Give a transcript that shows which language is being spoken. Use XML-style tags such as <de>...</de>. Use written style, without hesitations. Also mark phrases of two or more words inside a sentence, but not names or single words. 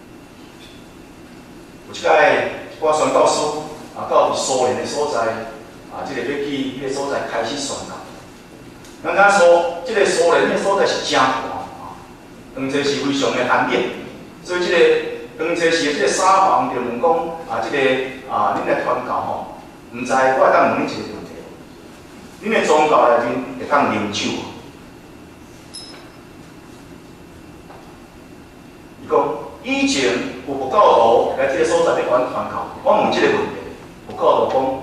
<nan>有一摆，我宣教师到伫苏联的所在。即个要去迄个所在开始宣教。咱敢说，即个苏联迄个所在是真寒当初是非常的寒冷，所以即个当初是即个沙皇就问讲即个恁来传教吼，毋知我会当问恁一个问题：恁的宗教内面会当啉酒？伊讲以前有佛教徒来即个所在咧传教，我问即个问题，佛教徒讲。</nan>